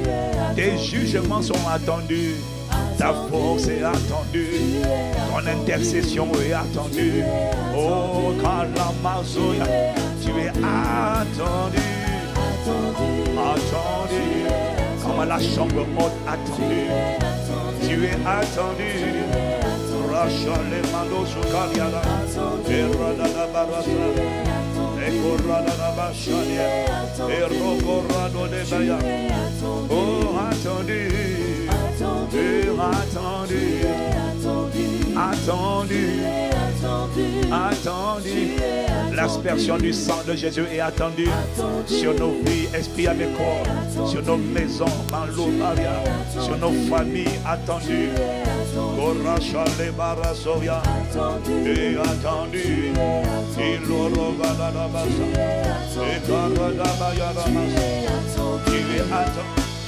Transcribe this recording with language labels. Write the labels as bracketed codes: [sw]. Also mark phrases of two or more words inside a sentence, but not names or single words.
[fr] tes jugements sont attendus, ta force est attendue, ton intercession est attendue, oh Kalamazoya, tu es attendu, attendu, comme à la chambre haute attendue, tu es attendu, Rachel les mandos sur Kaliala, et Radada Barasa, et Korada Bachania, et Rokorado de Baya, oh attendu, attendu, attendu, attendu, l'aspersion du sang de Jésus est attendue sur nos vies, esprit avec corps, sur nos maisons, Malobaria, sur nos familles attendues, Goracha les Barasoya, et attendu, il l'aura la basa, et Karadabaya Ramasa, il est attendu.